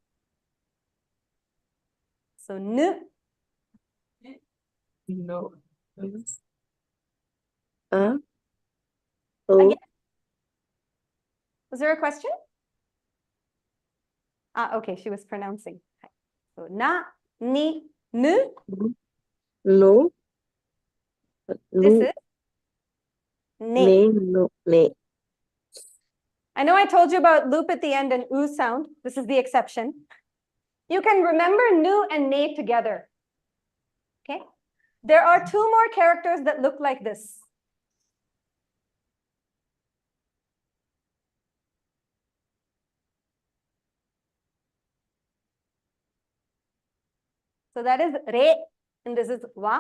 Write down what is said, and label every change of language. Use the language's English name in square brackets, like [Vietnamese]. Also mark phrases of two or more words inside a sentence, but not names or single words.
[English] So nu. [Japanese] No. O. [English] Again. Was there a question? Ah, okay, she was pronouncing. [Japanese] So na, ni, nu. No. [English] This [Japanese] Nu. [English] is ne. [Japanese] Ne. No. Ne. [English] I know I told you about loop at the end and oo sound. This is the exception. You can remember nu and ne together. Okay? There are 2 more characters that look like this. So that is re, and this is wa.